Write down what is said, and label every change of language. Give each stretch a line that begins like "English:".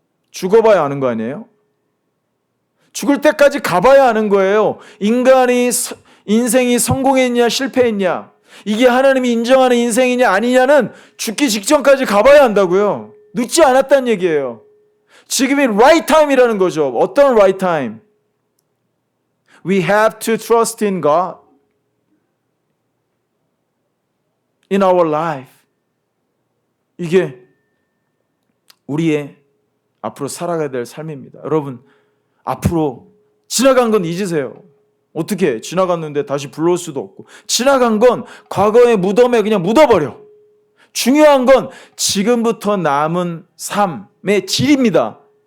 Korean: 죽어봐야 아는 거 아니에요? 죽을 때까지 가봐야 아는 거예요. 인생이 성공했냐 실패했냐, 이게 하나님이 인정하는 인생이냐 아니냐는 죽기 직전까지 가봐야 한다고요. 늦지 않았다는 얘기예요. 지금이 right time이라는 거죠. 어떤
English: right time? We have to trust in God in our life.
Korean: 이게 우리의 앞으로 살아가야 될 삶입니다. 여러분, 앞으로 지나간 건 잊으세요. 어떻게 지나갔는데 다시 불러올 수도 없고, 지나간 건 과거의 무덤에 그냥 묻어버려. 중요한 건 지금부터 남은 삶의 질입니다.